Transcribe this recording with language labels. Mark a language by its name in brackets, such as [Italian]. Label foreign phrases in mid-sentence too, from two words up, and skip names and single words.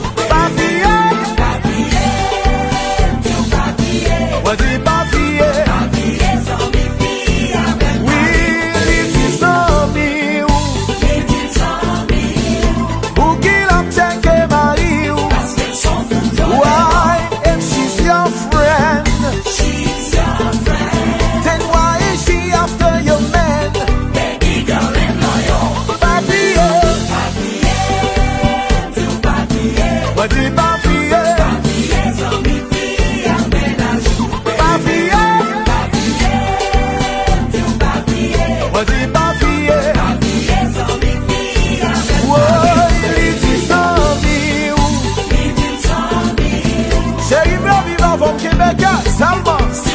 [Haitian Creole] Pa fiye. Mwen di pa fiye. Oui, li di zanmi ou. Ou ki l ap cheke mari ou. [English] Why, if she's your friend. Then why is she after your man? [Haitian Creole] Pa fiye. Mwen di pa fiye. Pa fiye. Mwen di pa fiye. Woy, li di zanmi ou. Chéri, mwen viv avon Kebek, Salman.